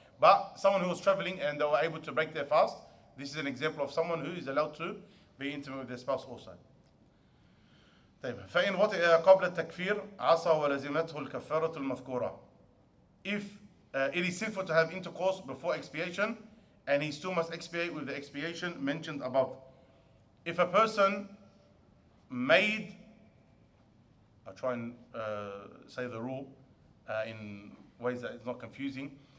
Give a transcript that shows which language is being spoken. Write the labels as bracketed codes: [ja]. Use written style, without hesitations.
[en] But someone who was traveling and they were able to break their fast, this is an example of someone who is allowed to be intimate with their spouse also. [ar] طيب فإن وطئ قبل التكفير عصى ولزمته الكفارة المذكورة. [en] If it is sinful to have intercourse before expiation, and he still must expiate with the expiation mentioned above. If a person made, I'll try and say the rule in ways that it's not confusing.